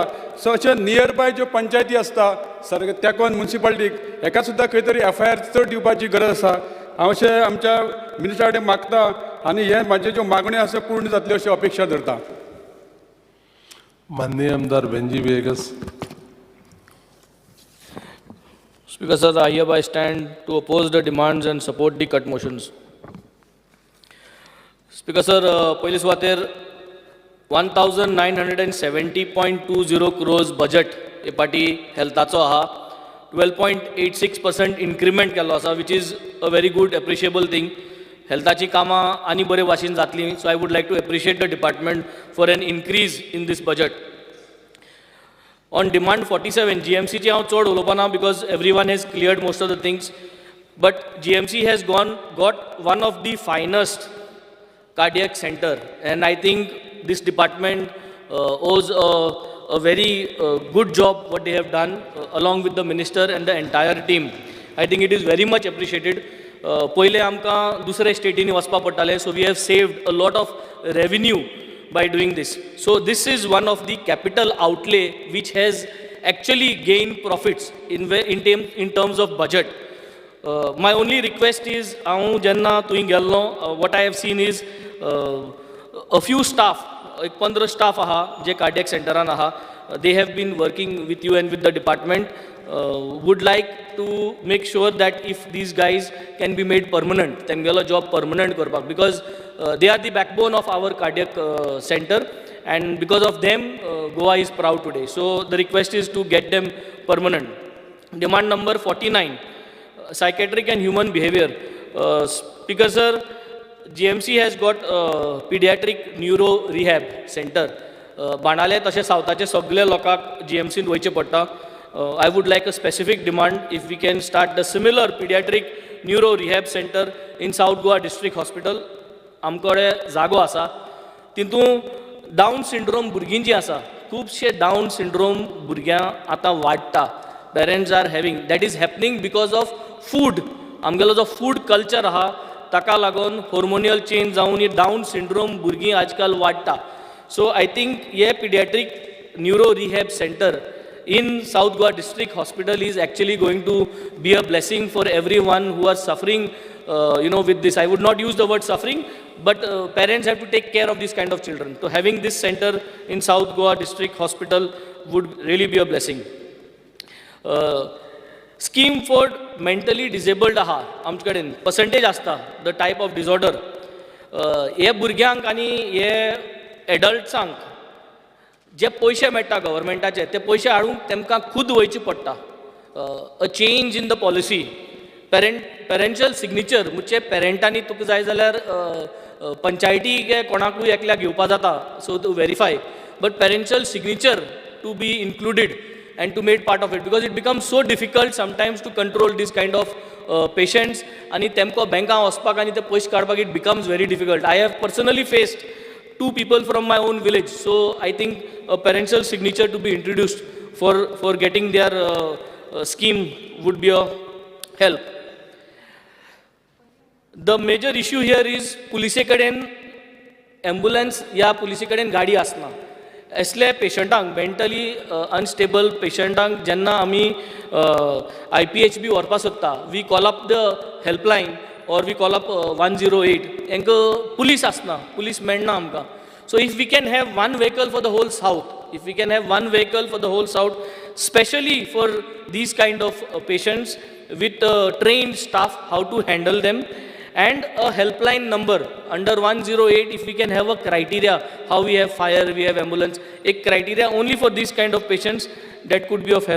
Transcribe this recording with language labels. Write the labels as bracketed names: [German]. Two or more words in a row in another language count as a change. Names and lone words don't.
[Konkani] सो अशे [English] near by [Konkani] ज्यो पंचायती आसता तेंकोन म्युनिसिपालिटीक हेका सुद्दां खंय तरी FIR चड दिवपाची गरज आसा. हांव अशें आमच्या मिनिस्टरा कडेन मागता आनी हे म्हाज्यो ज्यो मागण्यो आसा पूर्ण जातल्यो अशी अपेक्षा धरता. माननीय आमदार बेंजी वेगस. [English] Speaker sir, I hereby stand to oppose the demands and support the cut motions. Speaker sir, [Konkani] पयली सुवातेर 1970.20 crores budget हे पाटी हेल्थाचो आहा. 12.86% increment केल्लो आसा, [English] which is a very good appreciable thing. [Konkani] हेल्थाची कामां आनी बरे भाशेन जातली. [English] So I would like to appreciate the department for an increase in this budget. On demand 47, [Konkani] GMC ची हांव चड उलोवपा ना [English] because everyone has cleared most of the things. But GMC has got one of the finest cardiac center, and I think this department owes a very good job what they have done along with the minister and the entire team. I think it is very much appreciated. [Konkani] पहिले आमकां दुसरे स्टेटीनी वचपा पडटाले, [English] so we have saved a lot of revenue by doing this. So this is one of the capital outlay which has actually gained profits in terms of budget. My only request is, [Konkani] हांव जेन्ना थंय गेल्लो, [English] what I have seen is a few staff, [Konkani] एक 15 staff आहा जे कार्डियक सेंटरान आहा. [English] They have been working with you and with the department. Would like to make sure that if these guys can be made permanent, [Konkani] तेंगेलो job permanent करपाक, [English] because they are the backbone of our cardiac center, and because of them Goa is proud today. So the request is to get them permanent. Demand number 49, psychiatric and human behavior. Speaker sir, GMC has got pediatric neuro rehab center. [Konkani] बाणाले तशें सावथाचे सगळे लोकांक GMCन वयचे पडटा. [English] I would like a specific demand if we can start the similar pediatric neuro rehab center in South Goa District Hospital. [Konkani] आमकडे जागो आसा. तितून डावन सिंड्रोम भुरगीं जीं आसा, खुबशे डावन सिंड्रोम भुरग्यां आतां वाडटा. [English] Parents are having, that is happening because of food. [Konkani] आमगेलो जो फूड कल्चर आहा ताका लागून हॉर्मोनियल चेंज जावन ही डावन सिंड्रोम भुरगीं आजकाल वाडटा. [English] So I think ये pediatric neuro rehab center in South Goa District Hospital is actually going to be a blessing for everyone who are suffering, with this. I would not use the word suffering, but parents have to take care of this kind of children. So having this center in South Goa District Hospital would really be a blessing. Scheme for mentally disabled [Konkani] आहा आमचे कडेन [English] percentage आसता the type of disorder. [Konkani] हे भुरग्यांक आनी हे एडल्ट्सांक जे पयशे मेळटा गव्हर्मेंटाचे, ते पयशे हाडूंक तेमकां खूद वयची पडटा. [English] A change in the policy. parential signature [Konkani] म्हणजे पेरंटांनी तुका जाय जाल्यार पंचायतीक कोणाकूय एकल्याक घेवपा जाता, [English] so to verify. But parential signature to be included and to make part of it, because it becomes so difficult sometimes to control this kind of patients, and [Konkani] temko banka ospak [English] and the push kardbak, it becomes very difficult. I have personally faced 2 people from my own village, so I think a parental signature to be introduced for getting their scheme would be a help. The major issue here is police [Konkani] कडेन ambulance या police कडेन गाडी आसना. असले पेशंटांक मेंटली अनस्टेबल पेशंटांक जेन्ना आमी IPHB व्हरपा सोदता, [English] we call up the helpline or we call up 108. [Konkani] Enka police asna, police मेळना आमकां. [English] So if we can have one vehicle for the whole south, if we can have one vehicle for the whole south, especially for these kind of patients with trained staff how to handle them, and a helpline number under 108, if we can have a criteria how we have fire, we have ambulance, a criteria only for these kind of patients, that could be of help.